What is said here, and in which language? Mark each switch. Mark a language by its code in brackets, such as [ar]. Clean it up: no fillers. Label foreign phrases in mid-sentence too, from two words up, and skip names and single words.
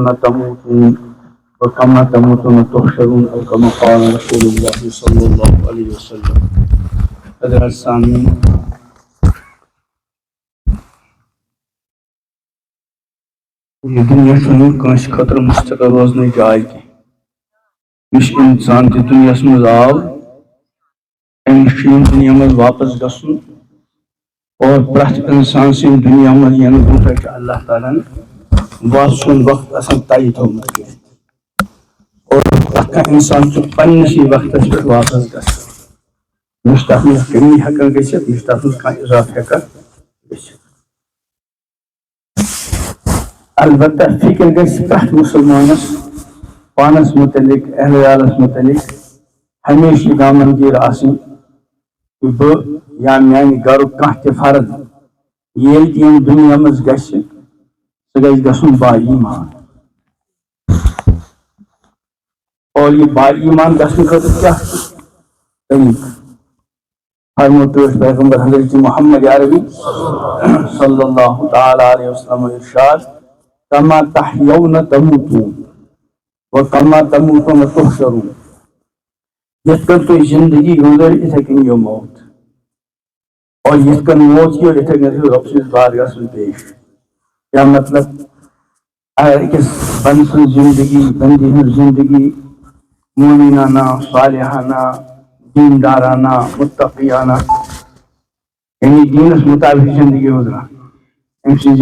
[ar] تحيون تموتون وكما تموتون تحشرون أو كما قال رسول الله صلى الله عليه وسلم. [ks] حضرات سامعین، یہ دنیا چھنہ کانس خاطر مستقر روزن جائے کی. اس انسان تہ دنیا مز آو امس دنیا مز واپس گھن اور پرت انسان سن دنیا مز ین برونٹھ اللہ تعالیٰ واسن وقت آسان طے تھومت اور پرت انسان پنس وقت پہ واپس گھن تک مز کمی ہکان گھت تک مز کھانا اضافہ ہکان گھت. البتہ فکر گھس پرت مسلمانس پانس متعلق اہل عیالس متعلق ہمیشہ دامنگیر آسن کہ بہ یا میانہ گھرک کانٛہہ تہِ فرد ییٚلہِ تہِ ییٚمہِ دُنیا منٛز گژھِ سُہ گژھِ گژھُن با ایمان. اور یہ با ایمان گژھنہٕ خٲطرٕ کیٛاہ چھُ طریٖقہٕ؟ فرموو پیغمبر حضرت محمد عربی [ar] صلی اللہ تعالیٰ علیہ وسلم [ks] ارشاد [ar] کما تحیون تموتون وکما تموتون تحشرون. [ks] یتھ کن تُہۍ زندگی گزٲرِو یِتھے کٔنۍ یِیو موت اور یتھ کن موت یِیو یِتھے کٔنۍ گژھِو رۄب سٕنٛدِس بارگاہس منٛز پیش. کیا مطلب؟ اگر أکِس بندٕ سٕنٛز زندگی بندی ہٕنٛز زندگی مومنانہ صالحانہ دیندارانہ متقیانہ یعنی دینس مطابق زندگی گزران، أمۍ سٕنٛز